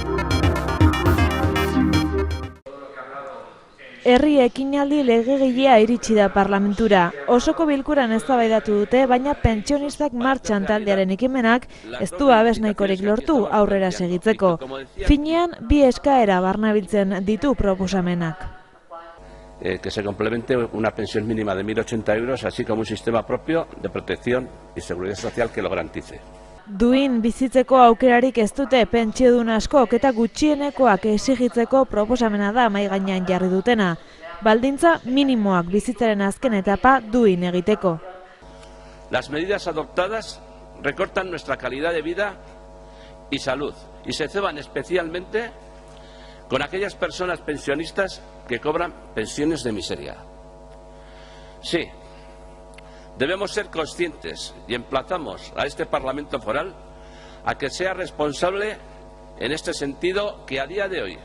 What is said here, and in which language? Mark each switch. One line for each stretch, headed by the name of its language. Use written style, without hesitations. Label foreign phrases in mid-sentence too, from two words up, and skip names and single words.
Basque: Herri ekinaldi legegilea iritsi da parlamentura. Osoko bilkuran eztabaidatu dute, baina pentsionistak martxan taldearen ekimenak ez du babes nahikorik lortu aurrera segitzeko. Finean, bi eskaera barnabiltzen ditu proposamenak.
Spanish: Que se complemente una pensión mínima de 1.080 euros, así como un sistema propio de protección y seguridad social que lo garantice.
Basque: Duin bizitzeko aukerarik ez dute pentsiodun askok eta gutxienekoak exigitzeko proposamena da mahai gainean jarri dutena. Baldintza minimoak bizitzaren azken etapa duin egiteko.
Spanish: Las medidas adoptadas recortan nuestra calidad de vida y salud y se ceban especialmente con aquellas personas pensionistas que cobran pensiones de miseria. Sí. Debemos ser conscientes y emplazamos a este Parlamento Foral a que sea responsable en este sentido que a día de hoy